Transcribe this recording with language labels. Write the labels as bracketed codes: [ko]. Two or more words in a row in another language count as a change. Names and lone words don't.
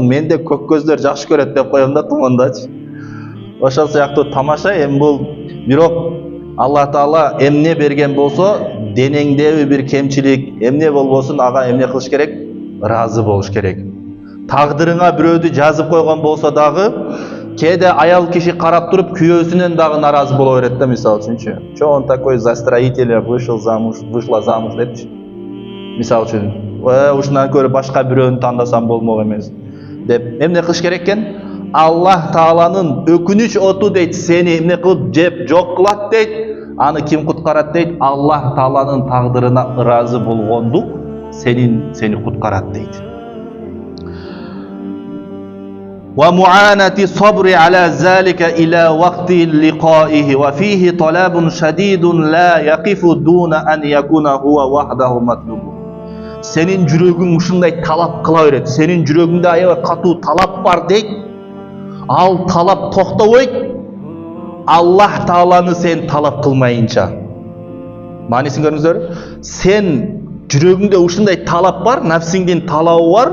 [ky] Менде көк көздөр жакшы көрөт деп коем да тумандачы. Ошол сыяктуу тамаша эми бул бирок Аллах Таала эмне берген болсо, денеңдеби бир кемчилик, эмне болбосун ага эмне кылыш керек? Разы болуш керек. Тагдырыңа бирөөдү жазып койгон болсо дагы, кеде аял киши карап туруп күйөөсүнөн дагы наразы боло берет да, мисалы үчүнчү. [ru] Чо он такой за строителя вышла замуж депчи. [ky] Мисалы үчүн, ушундан көрө башка бирөөнү тандасам болмок эмес деп эмне кылыш керек экен? Аллах Тааланын өкүнүч оту дейт, сени эмне кылып жеп жок кылат дейт. Аны ким куткарат дейт? Аллах Тааланын тагдырына ыраазы болгондук сени куткарат дейт. [ar] ومعانة الصبر على ذلك إلى وقت لقائه وفيه طلب شديد لا يقف دون أن يكون هو وحده مطلوب. [ky] Senin жүрөгүң ушундай талап кыла берет. Senin жүрөгүңдө аябай катуу талап бар дейт. Ал талап токтобойт. Аллах Тааланы сен талап кылмайынча. Маанисин көрдүңүздөр? Сен жүрөгүңдө ушундай талап бар, нафсиңдин талабы бар.